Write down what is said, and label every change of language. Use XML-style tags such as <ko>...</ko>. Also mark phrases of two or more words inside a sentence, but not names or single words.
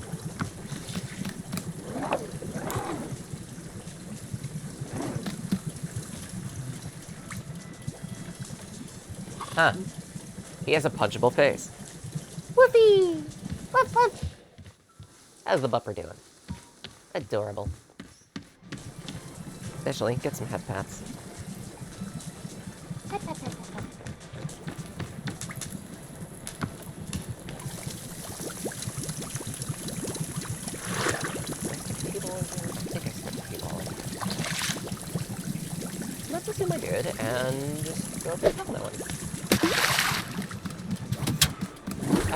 <en>Huh. He has a punchable face. Whoopee! Woof woof! How's the bupper doing? Adorable. Especially, get some head pats. Pat, pat, pat, pat, pat. Let's assume I did, and just go for the top of that one.</en>